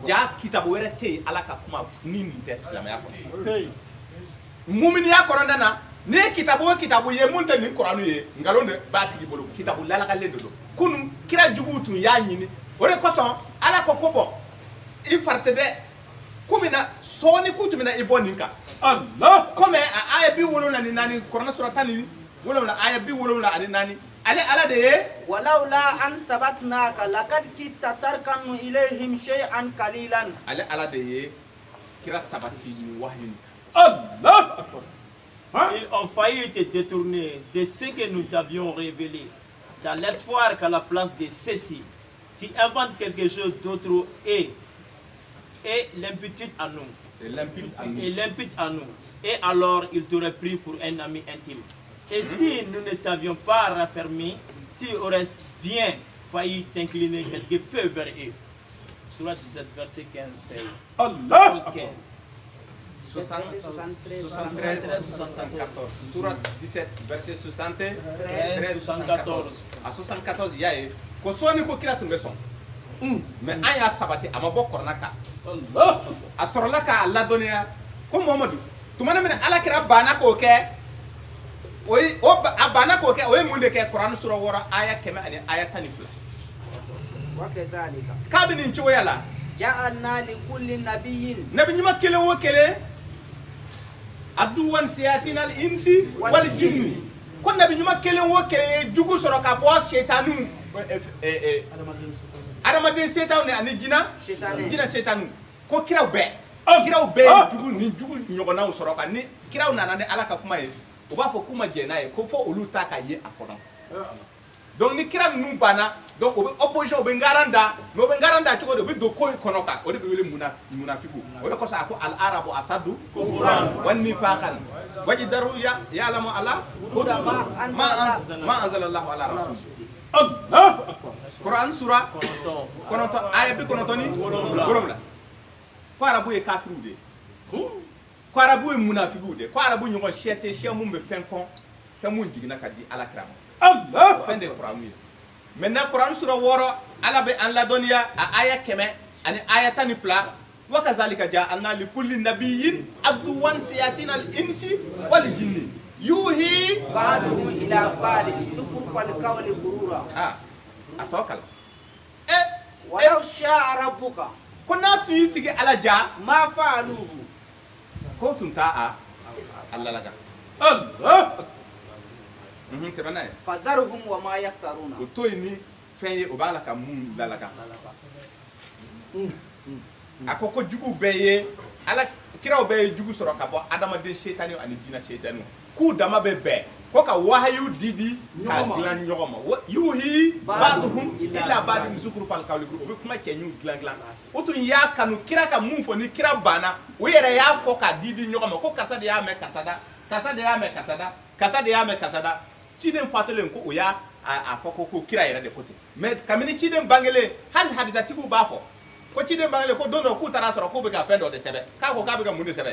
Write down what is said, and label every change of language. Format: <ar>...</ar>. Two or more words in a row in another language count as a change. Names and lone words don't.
<bm>ja kitabu wɛrɛ tɛ yen ala ka kuma ni nin tɛ silamɛya kɔnɔ muminiya kɔnɔna na n'i ye kitabu o kitabu ye mun tɛ nin kuranu ye nkalon de b'a tigi bolo kitabu lalagalen de don kunun kira juguw tun y'a ɲini o de kosɔn ala ko bɔ i fari tɛ dɛ komi na sɔɔni k'u tun bɛ na i bɔ nin kan Allah. komi a aya 74 kuranɛ sura 17 aya 74 ale ala de ye</bm> <ar>ولولا أن ثبتناك لقد كدت تركن إليهم شيئا قليلا</ar> <bm>ale ala de ye kira sabati nin wahyu</bm> <ar>الله أكبر.</ar> <fr>Hein? Ils ont failli te détourner de ce que nous t'avions révélé, dans l'espoir qu'à la place de ceci, tu inventes quelque chose d'autre et l'imputes à nous. Et l'imputes à nous. Et alors, il t'aurait pris pour un ami intime. Et si nous ne t'avions pas raffermi, tu aurais bien failli t'incliner quelque peu vers eux. Surah 17, verset 15-16. Allah 12, 15. 73, 74. Surat 17, verset 73, 74.</fr> <bm>A 74 y'a ye ko sɔɔni ko kira tun bɛ sɔn mais an y'a sabati a ma bɔ kɔrɔna kan Allah a sɔrɔla k'a ladɔnniya ko Muhamadu tumana min ala kira banna k'o kɛ a banna k'o kɛ o ye mun de kɛ kuranɛ sura 6 aya 100 ani aya 12</bm> <ar>وكذلك</ar> <bm>k'a bɛ nin cogoya la</bm> <ar>جعلنا لكل نبي</ar> <bm>nabi ɲuman kelen o kelen</bm> <ar>عدوا شياطين الإنس والجن</ar> <bm>ko nabi ɲuman kelen o kelen ye jugu sɔrɔ ka bɔ setanu adamaden setanu ani jinɛ setanu ko kiraw bɛɛ ye jugu ni jugu ɲɔgɔnnaw sɔrɔ kan ni kiraw nana ni ala ka kuma ye u b'a fɔ k'u ma jɛn n'a ye ko fɔ olu ta ka ye a kɔnɔ donc ni kira ninnu banna donc o bɛ opposition o bɛ ngaran da mais o bɛ ngaran da cogo di o bɛ don ko in kɔnɔ kan o de bɛ wele munafiku o de kosɔn a ko</bm> <ar>الأعراب أشد كفرا ونفاقا وأجدر يعلموا ألا ما أنزل الله على رسول الله أكبر.</ar> <bm>Quran sura 9 aya 97 ko arabu ye kafiru de ko arabu ye munafiku de ko arabu ɲɔgɔn sɛ tɛ sɛ mun bɛ fɛn kɔn fɛn mun jiginna ka di ala kira ma Allah fɛn de ye kuranw ye maintenant kuran sura 6 ala bɛ an ladɔnniya a aya 100 ani aya 12</bm> <ar>وكذلك جعلنا لكل نبي عدوا شياطين الإنس والجن يوحي بعضهم إلى بعض زخرف القول غرورا</ar> <bm>a tɔ kala</bm> <ar>ولو شاء ربك</ar> <bm>ko n'a tun y'i tigi ala ja</bm> <ar>ما فعلوه</ar> <bm>ko tun t'a a ala laga Allah. tɛmɛ n'a ye</bm> <ar>فذرهم وما يفترون</ar> <bm>o to yen ni fɛn ye o b'a la ka mun lalaga a ko jugu bɛɛ ye ala kiraw bɛɛ ye jugu sɔrɔ ka bɔ adamaden setani ani jinɛ setani k'u dama bɛ bɛn ko ka wahayu didi ka dilan ɲɔgɔn ma</bm> <ar>يوحي بعضهم إلى بعض زخرف القول</ar> <bm>o bɛ kuma cɛ ɲu dilan o tun y'a kanu kira ka mun fɔ ni kira banna o yɛrɛ y'a fɔ ka didi ɲɔgɔn ma ko karisa de y'a mɛn karisa da karisa de y'a mɛn karisa da karisa de y'a mɛn karisa da ciden fatulen ko o y'a a fɔ ko kira yɛrɛ de ko ten mais kabini ciden bangelen hali hadisatigiw b'a fɔ ko ciden bangelen ko don dɔ k'u taara sɔrɔ k'u bɛ ka fɛn dɔ de sɛbɛn k'a ko k'a bɛ ka mun de sɛbɛn</bm>